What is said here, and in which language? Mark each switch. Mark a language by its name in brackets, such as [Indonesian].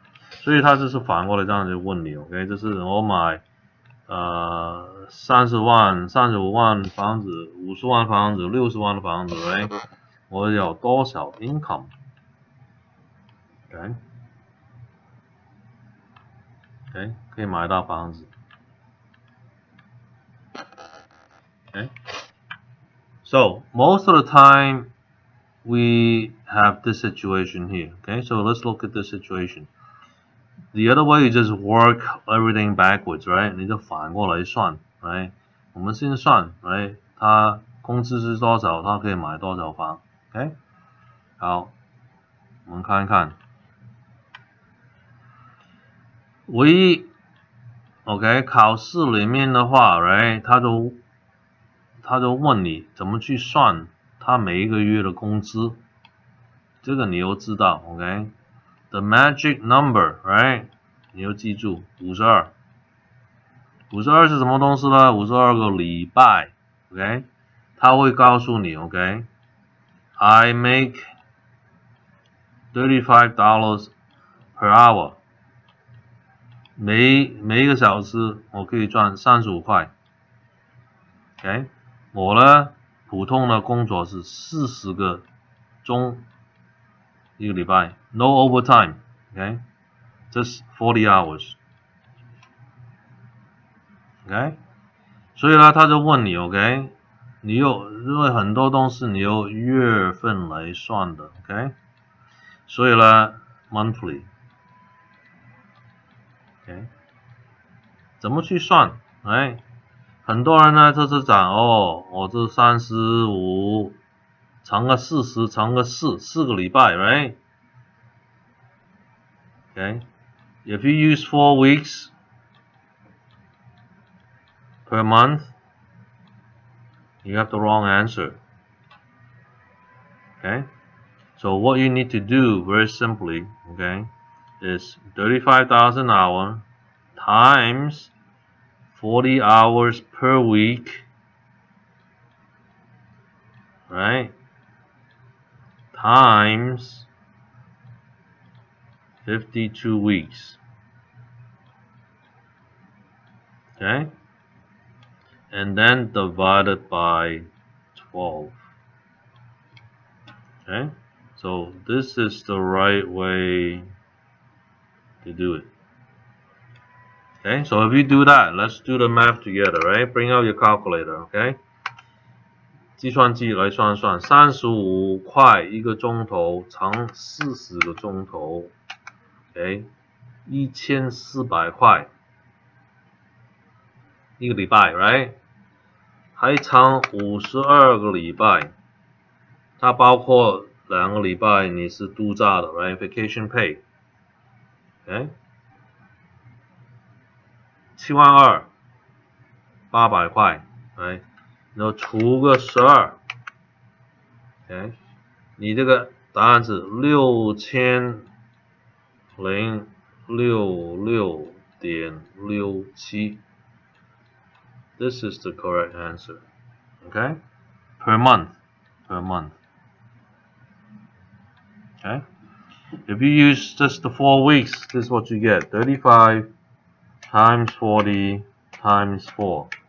[Chinese] 所以他就是反过来这样就问你 ，OK， 就是我买30万、35万房子、50万房子、60万的房子 ，right？我有多少 income？OK， OK， 可以买到房子。 [English] Okay， so most of the time we have this situation here. Okay, so let's look at this situation. The other way you just work everything backwards, right? [Chinese] 你就反过来算 ，right？我们先算 ，right？他工资是多少，他可以买多少房 ，OK？好，我们看一看，唯一 ，OK？考试里面的话 ，right？ 他就问你怎么去算他每一个月的工资，这个你要知道 ，OK？ [English] The magic number, right？ [Chinese] 你要记住52。52是什么东西呢？52个礼拜 ，OK？他会告诉你 [English] ，OK？I make $35 per hour。 [Chinese] 每一个小时我可以赚35块。OK？我呢，普通的工作是40个钟一个礼拜 ， [English] no overtime。 [Chinese] OK？ [English] Just 40 hours。 [Chinese] OK？ 所以呢，他就问你 ，OK？因为很多东西你用月份来算的 ，OK？所以呢 monthly， OK， 怎么去算？哎，很多人呢就是讲我这35乘个40乘个4个礼拜 ，right？ [English] Okay, if you use 4 weeks per month, you have the wrong answer. Okay, so what you need to do very simply, okay, is 35,000 an hour times 40 hours per week, right? Times 52 weeks. Okay? And then divided by 12. Okay? So this is the right way to do it. Okay, so if you do that, let's do the math together, right? Bring out your calculator, okay? [Chinese] 计算机来算算，35块一个钟头乘40个钟头 ，OK， 1400块一个礼拜 ，right？还乘52个礼拜，它包括2个礼拜你是度假的 ，right？ [English] Vacation pay， OK， 72,800块， right？ [Chinese] 然后除个12。Okay, 你这个答案是6066.67. [English] This is the correct answer. Okay, per month. Okay, if you use just the 4 weeks, this is what you get: 35 times 40 times 4.